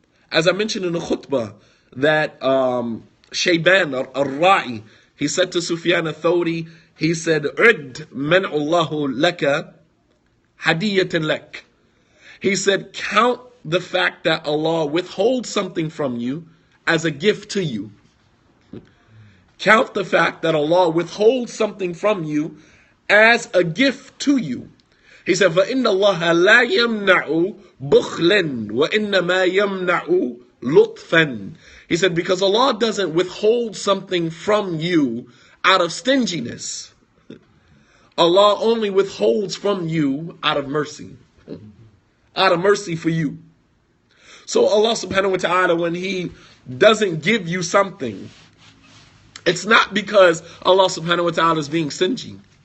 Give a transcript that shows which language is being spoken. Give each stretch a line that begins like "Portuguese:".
English: As I mentioned in the khutbah, that Shayban al-Ra'i, he said to Sufyan al-Thawri, he said,
Arabic: "Ud man'ullahu laka hadiyatan lak."
English: He said, count the fact that Allah withholds something from you as a gift to you. Count the fact that Allah withholds something from you as a gift to you. He said,
Arabic: فَإِنَّ اللَّهَ لَا يَمْنَعُ بُخْلًا وَإِنَّمَا يَمْنَعُ لُطْفًا.
English: He said, because Allah doesn't withhold something from you out of stinginess. Allah only withholds from you out of mercy. Out of mercy for you. So Allah subhanahu wa ta'ala, when He doesn't give you something, it's not because Allah subhanahu wa ta'ala is being stingy.